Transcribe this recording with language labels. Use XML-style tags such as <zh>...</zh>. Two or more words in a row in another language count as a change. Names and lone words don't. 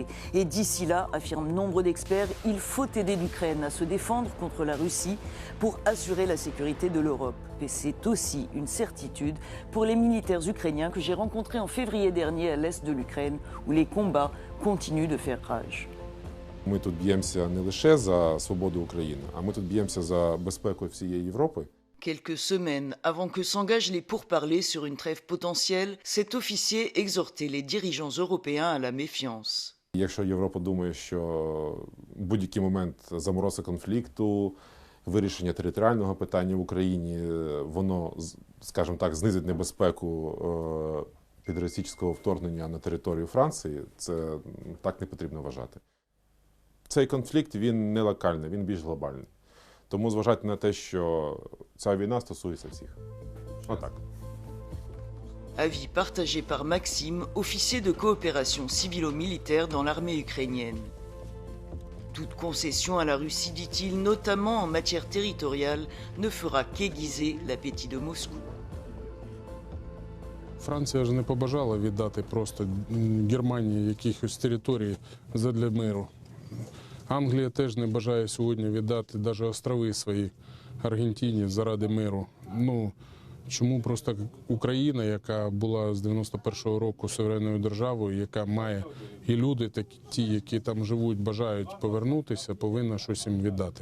<fr>Et d'ici là, affirment nombre d'experts, il faut aider l'Ukraine à se défendre contre la Russie pour assurer la sécurité de l'Europe. Et c'est aussi une certitude pour les militaires ukrainiens que j'ai rencontrés en février dernier à l'est de l'Ukraine, où les combats continuent de faire rage.</fr> <uk>Ми тут б'ємося не лише за свободу України, а ми тут б'ємося за безпеку всієї Європи.</uk> <fr>Quelques semaines avant que s'engagent les pourparlers sur une trêve potentielle, cet officier exhortait les dirigeants européens à la méfiance.</fr> <uk>Якщо Європа думає, що в будь-який момент заморозка конфлікту, вирішення територіального питання в Україні, воно, скажімо так, знизить небезпеку підросійського вторгнення на територію Франції, це так не потрібно вважати. Цей конфлікт, він не локальний, він більш глобальний. Тому зважайте на те, що ця війна стосується всіх. Отак.</uk> <fr>Avis partagé par Maxime, officier de coopération civilo-militaire dans l'armée ukrainienne. Toute concession à la Russie, dit-il, notamment en matière territoriale, ne fera qu'aiguiser l'appétit de Moscou.</fr> <uk>Франція ж не побажала віддати просто Германії якихось територій задля миру. Англія теж не бажає сьогодні віддати навіть острови свої Аргентині заради миру. Чому просто Україна, яка була з 91-го року суверенною державою, яка має і люди, ті, які там живуть, бажають повернутися, повинна щось їм віддати.</uk>